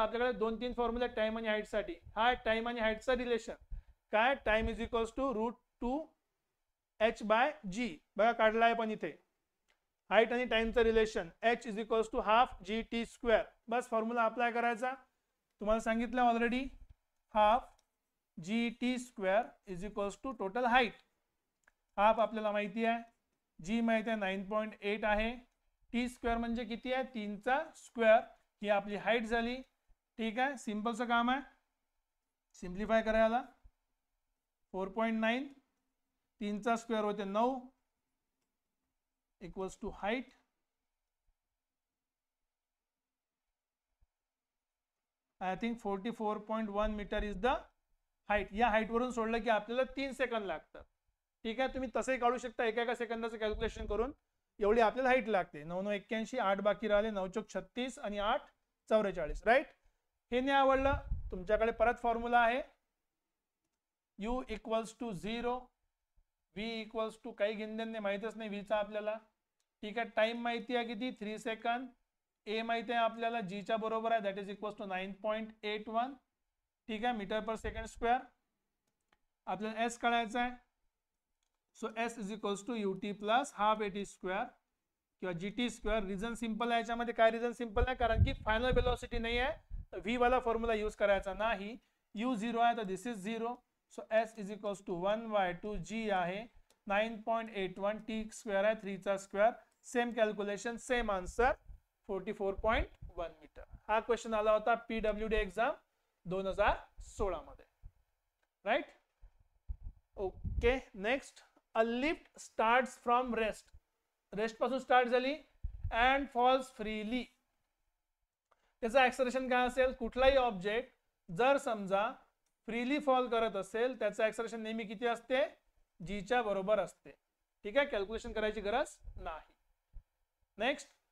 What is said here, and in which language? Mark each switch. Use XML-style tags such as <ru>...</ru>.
<mr>आपल्याकडे 2-3 फॉर्म्युले टाइम आणि हाईट साठी. हा टाइम आणि हाईटचा रिलेशन काय, time is equals to route 2h/g बघा काढला आहे. पण इथे हाईट आणि टाइमचं relation h is equals to half GT². Bus formula apply करायचा. तुम्हाला सांगितलं already, half</mr> <en>G t square is equals to total height.</en> <mr>Half आपल्याला माहिती आहे, जी माहिती आहे 9.8 आहे. टी स्क्वेअर म्हणजे किती आहे, 3चा स्क्वेअर. ही आपली हाईट झाली. ठीक आहे, सिंपलचं काम आहे, सिम्प्लिफाय करायला. 4.9 3चा स्क्वेअर होते 9 equals to height.</mr> <en>I think 44.1 metre is the height.</en> <mr>या हाईटवरून सोडलं की आपल्याला 3 सेकंद लागतात. ठीक आहे, तुम्ही तसंही काढू शकता एका सेकंदाचं कॅल्क्युलेशन करून. एवढी आपल्याला हाईट लागते. 9 9 81, 8 बाकी राहिले, 9 चौक 36 आणि 8 44. राईट. हे नाही आवडलं, तुमच्याकडे परत फॉर्म्युला आहे. u equals to 0, v equals to काही घेणदेणे माहितच नाही v चा आपल्याला. ठीक आहे, टाइम माहिती आहे किती, 3 सेकंद. ए माहिती आहे आपल्याला, जी च्या बरोबर आहे,</mr> <en>That is equals to 9.81.</en> <mr>ठीक आहे, मीटर पर सेकंड स्क्वेअर. आपल्याला एस काढायचा आहे.</mr> <en>So s is equals to u t plus half a t square किंवा g t square.</en> <mr>Reason simple आहे याच्यामध्ये. काय रिझन सिंपल आहे, कारण की फायनल वेलोसिटी नाही आहे, तर व्ही वाला फॉर्म्युला यूज करायचा नाही. यू 0 आहे तर</mr> <en>This is 0.</en> <mr>So S is equals to 1/2 जी आहे 9.81, टी स्क्वेअर आहे 3चा square. Same calculation, same answer, 44.1 metre. हा क्वेश्चन आला होता PWD एक्झाम 2016 मध्ये. Right. Okay, next.</mr> <en>A lift starts from rest.</en> <mr>Rest पासून स्टार्ट झाली</mr> <en>And falls freely.</en> <mr>त्याचं ऍक्सलरेशन काय असेल, कुठलाही ऑब्जेक्ट जर समजा फ्रीली फॉल करत असेल त्याचं ऍक्सलरेशन नेहमी किती असते, जी च्या बरोबर असते. ठीक आहे, कॅल्क्युलेशन करायची गरज नाही. नेक्स्ट.</mr>